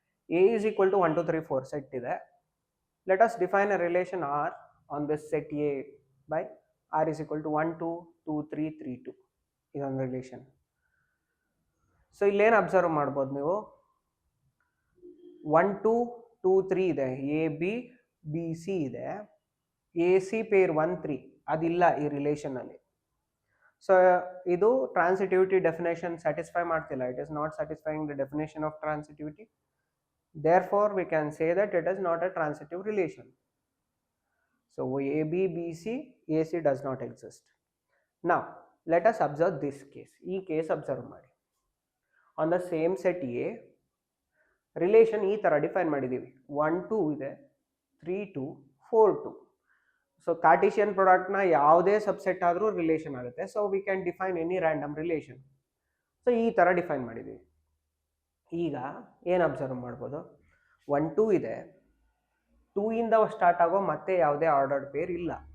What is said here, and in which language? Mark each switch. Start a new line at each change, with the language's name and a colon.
English: A is equal to 1 2 3 4 set ಇದೆ. Let us define a relation R on this set A by R is equal to 1 2 2 3 3 2
Kannada: ಇದೊಂದು relation. So ಇಲ್ಲೇನು observe ಮಾಡ್ಬೋದು ನೀವು, 1 2 2 3 ಇದೆ, A B B C ಇದೆ, A C peer 1 3 ಅದಿಲ್ಲ ಈ ರಿಲೇಷನಲ್ಲಿ. So ಇದು ಟ್ರಾನ್ಸಿಟಿವಿಟಿ ಡೆಫಿನೇಷನ್ ಸ್ಯಾಟಿಸ್ಫೈ ಮಾಡ್ತಿಲ್ಲ.
English: It is not satisfying the definition of transitivity. Therefore, we can say that it is not a transitive relation. So, AB, BC, AC does not exist. Now, let us observe this case. This case observe ಮಾಡಿ. On the same set A, relation
Kannada: ಈ ಥರ define ಮಾಡಿದ್ದೀವಿ. 1 2 ಇದೆ, 3 2 4 2. So Cartesian ಪ್ರಾಡಕ್ಟ್ನ ಯಾವುದೇ subset ಆದರೂ relation ಆಗುತ್ತೆ.
English: So we can define any random relation. So
Kannada: ಈ ಥರ ಡಿಫೈನ್ ಮಾಡಿದ್ದೀವಿ. ಈಗ ಏನು ಅಬ್ಸರ್ವ್ ಮಾಡ್ಬೋದು, 1 2 ಇದೆ, 2 ಇಂದ ಸ್ಟಾರ್ಟ್ ಆಗೋ ಮತ್ತೆ ಯಾವುದೇ ಆರ್ಡರ್ಡ್ ಪೇರ್ ಇಲ್ಲ.